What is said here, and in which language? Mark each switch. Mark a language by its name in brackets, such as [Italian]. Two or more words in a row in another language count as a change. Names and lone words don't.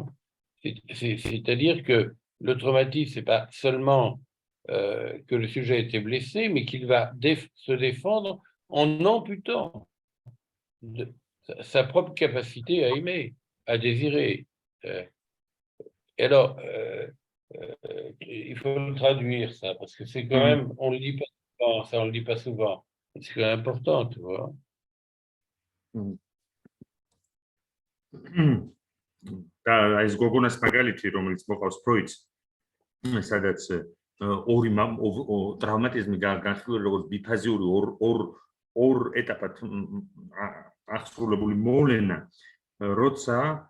[French] C'est-à-dire que le traumatisme, c'est pas seulement que le sujet a été blessé, mais qu'il va se défendre en amputant sa propre capacité à aimer, à désirer. Et alors, il faut le traduire, ça, parce que c'est quand même, on le dit pas souvent, ça, on le dit pas souvent. C'est quand même important, tu vois. [Georgian] და ეს გოგონას მაგალითი, რომელიც მოყავს ფროიდს, სადაც ორი ტრავმატიზმი განხილული როგორც ბიფაზიური ორ ეტაპად აღსრულებული მოვლენა, როცა